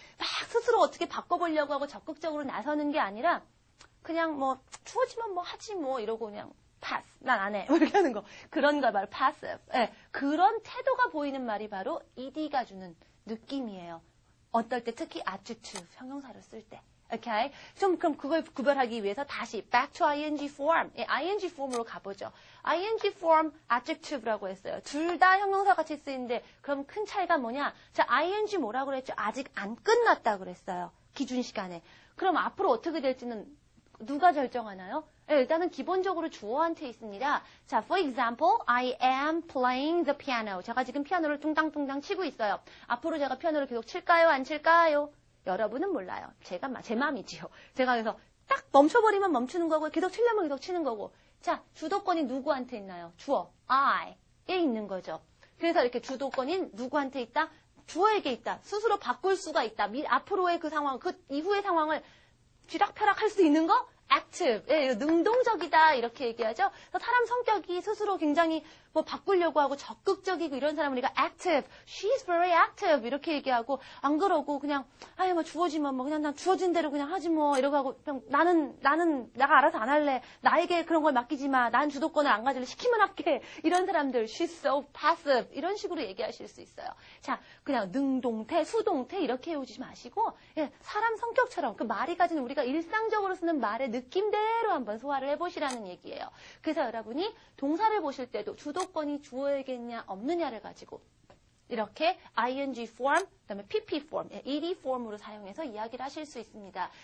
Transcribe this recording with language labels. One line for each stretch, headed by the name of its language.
Korean: 막 스스로 어떻게 바꿔보려고 하고 적극적으로 나서는 게 아니라 그냥 뭐 추워지면 뭐 하지 뭐 이러고 그냥 pass, 난 안 해 이렇게 하는 거 그런 거 바로 passive. 그런 태도가 보이는 말이 바로 ed가 주는 느낌이에요. 어떨 때 특히 adjective 형용사를 쓸 때 오케이? 좀 그럼 그걸 구별하기 위해서 다시
English: back to ing form.
Korean: ing form으로 가보죠. ing form adjective라고 했어요. 둘 다 형용사 같이 쓰이는데 그럼 큰 차이가 뭐냐? 자, ing 뭐라고 그랬죠? 아직 안 끝났다 그랬어요. 기준 시간에. 그럼 앞으로 어떻게 될지는 누가 결정하나요? 일단은 기본적으로 주어한테 있습니다.
English: 자, for example, I am playing the piano.
Korean: 제가 지금 피아노를 뚱땅뚱땅 치고 있어요. 앞으로 제가 피아노를 계속 칠까요? 안 칠까요? 여러분은 몰라요. 제 맘이지요. 제가 그래서 딱 멈춰버리면 멈추는 거고 계속 치려면 계속 치는 거고. 자, 주도권이 누구한테 있나요? 주어, I에 있는 거죠. 그래서 이렇게 주도권이 누구한테 있다? 주어에게 있다. 스스로 바꿀 수가 있다. 앞으로의 그 상황, 그 이후의 상황을 쥐락펴락 할 수 있는 거? active. 예, 능동적이다. 이렇게 얘기하죠. 그래서 사람 성격이 스스로 굉장히 뭐 바꾸려고 하고 적극적이고 이런 사람을 우리가 active.
English: She's very active.
Korean: 이렇게 얘기하고 안 그러고 그냥 아유 뭐 주어지면 뭐 그냥 난 주어진 대로 그냥 하지 뭐 이러고 하고 그냥 나는 내가 알아서 안 할래. 나에게 그런 걸 맡기지 마. 난 주도권을 안 가질래. 시키면 할게. 이런 사람들
English: she's so passive.
Korean: 이런 식으로 얘기하실 수 있어요. 자, 그냥 능동태, 수동태 이렇게 외우지 마시고 예, 사람 성격처럼 그 말이 가진 우리가 일상적으로 쓰는 말의 느낌대로 한번 소화를 해보시라는 얘기예요. 그래서 여러분이 동사를 보실 때도 주도권이 주어야겠냐 없느냐를 가지고 이렇게 ing form, 그다음에 pp form, ed form으로 사용해서 이야기를 하실 수 있습니다.